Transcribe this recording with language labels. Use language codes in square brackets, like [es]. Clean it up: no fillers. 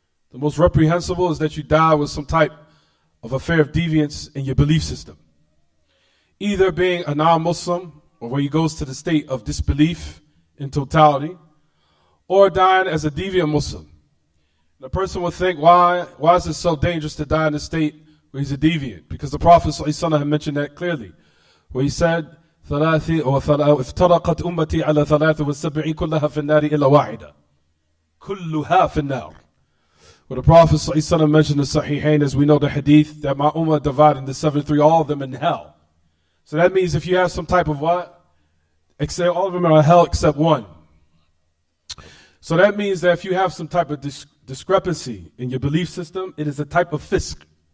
[en] The most reprehensible is that you die with some type of affair of deviance in your belief system. Either being a non-Muslim, or where he goes to the state of disbelief in totality, or dying as a deviant Muslim. The person would think, why is it so dangerous to die in a state where he's a deviant? Because the Prophet ﷺ had mentioned that clearly, where he said, [ar] افترقت أمتي على 73 كلها في النار إلا واحدة كلها في النار. [en] Where the Prophet ﷺ mentioned the Sahihain, as we know the hadith, that my ummah divided into 73, all of them in hell. So that means if you have some type of what? Except all of them are in hell except one. So that means that if you have some type of discrepancy in your belief system, it is a type of fisk.